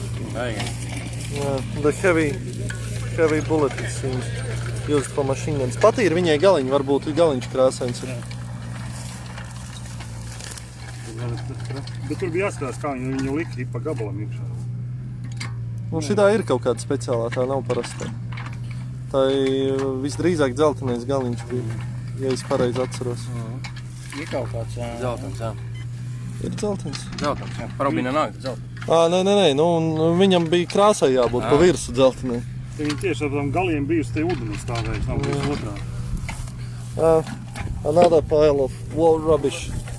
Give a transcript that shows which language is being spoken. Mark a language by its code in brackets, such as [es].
[en] Yeah, the heavy bullet, it seems, used for machine guns. [lv] Pat ir viņai galiņi, varbūt galiņš krāsains ir. Bet tur bija jāskatās, kā viņu lika pa gabalam iekšā. Nu, šitā ir kaut kāda speciālā, tā nav parastā. Tā visdrīzāk dzeltenais galiņš bija, ja es pareizi atceros. Ir kaut kāds, jā. Dzeltens, jā. Ir dzeltens. Dzeltens, jā. Parūbīna nāk, dzeltens. Nē, nu, un viņam bija krāsai jābūt pa virsu dzeltenai. Viņi tieši ar tām galiem bijusi te ūdeni stāvējis, nav bijis otrā. [en] Another pile of war rubbish.